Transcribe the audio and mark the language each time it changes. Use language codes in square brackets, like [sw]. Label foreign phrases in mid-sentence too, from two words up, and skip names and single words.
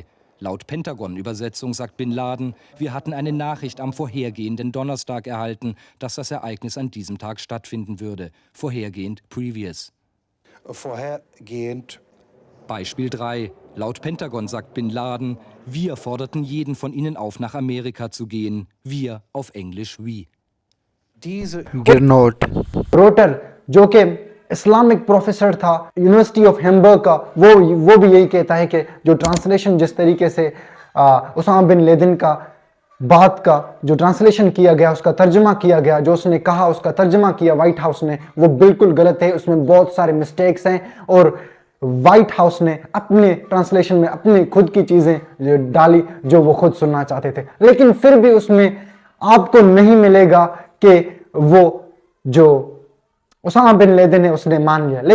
[de] Laut Pentagon-Übersetzung sagt Bin Laden, wir hatten eine Nachricht am vorhergehenden Donnerstag erhalten, dass das Ereignis an diesem Tag stattfinden würde. Vorhergehend previous. Vorhergehend. Beispiel 3. Laut Pentagon sagt Bin Laden, wir forderten jeden von ihnen auf, nach Amerika zu gehen. Wir auf Englisch we. Diese [hi] रोटर जो कि [en] Islamic professor [hi] था यूनिवर्सिटी ऑफ हैम्बर्ग का, वो भी यही कहता है कि जो ट्रांसलेशन जिस तरीके से उसामा बिन लेदेन का बात का जो ट्रांसलेशन किया गया, उसका तर्जमा किया गया, जो उसने कहा उसका तर्जमा किया व्हाइट हाउस ने, वो बिल्कुल गलत है, उसमें बहुत सारे मिस्टेक्स हैं और व्हाइट हाउस ने अपने ट्रांसलेशन में अपनी खुद की चीज़ें डाली जो वो खुद सुनना चाहते थे, लेकिन फिर भी उसमें आपको नहीं मिलेगा कि वो जो उसामा बिन लेदेन है उसने मान लिया।